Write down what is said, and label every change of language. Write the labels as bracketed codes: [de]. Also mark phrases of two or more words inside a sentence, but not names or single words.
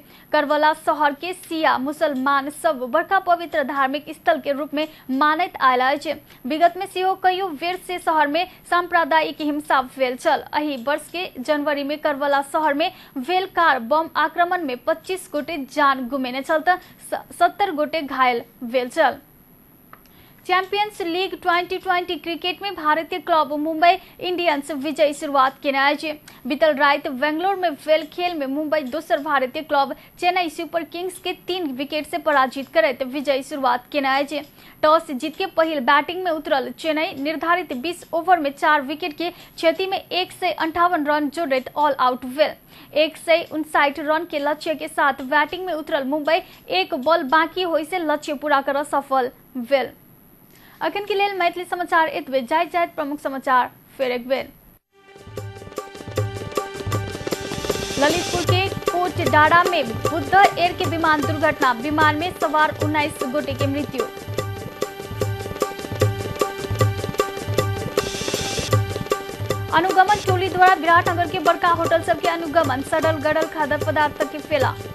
[mai] करबला शहर के शिया मुसलमान सब बड़का पवित्र धार्मिक स्थल के रूप में मानैत आयल छे। विगत में सेहो कईयो बेर से शहर में सांप्रदायिक हिंसा भेल छल। एही वर्ष के जनवरी में करबला शहर में भेल कार बम आक्रमण में 25 गोटे जान गुमेने छल त 70 गोटे घायल भेल छल। चैंपियंस लीग 2020 क्रिकेट में भारतीय क्लब मुंबई इंडियंस विजयी शुरुआत केने छे। बीतल रात बेंगलोर में भेल खेल में मुंबई दोसर भारतीय क्लब चेन्नई सुपर किंग्स के 3 विकेट से पराजित करते विजयी शुरुआत केने छे। टॉस जीत के पहिल बैटिंग में उतरल चेन्नई निर्धारित 20 ओवर में 4 विकेट के क्षति में 158 रन जोड़त [en] all out [mai] भेल। 159 रन के लक्ष्य के साथ बैटिंग में उतरल मुंबई एक बॉल बाकी होय से लक्ष्य पूरा कर सफल भेल। अखन के लेल मैथिली समाचार एतबे। जाइत प्रमुख समाचार फिर एक बेर। ललितपुर के कोटडाड़ा में बुद्ध एयर के विमान दुर्घटना, विमान में सवार 19 गोटे की मृत्यु। अनुगमन टोली द्वारा विराटनगर के बड़का होटल सब के अनुगमन, सड़ल गड़ल खाद्य पदार्थ के फेला।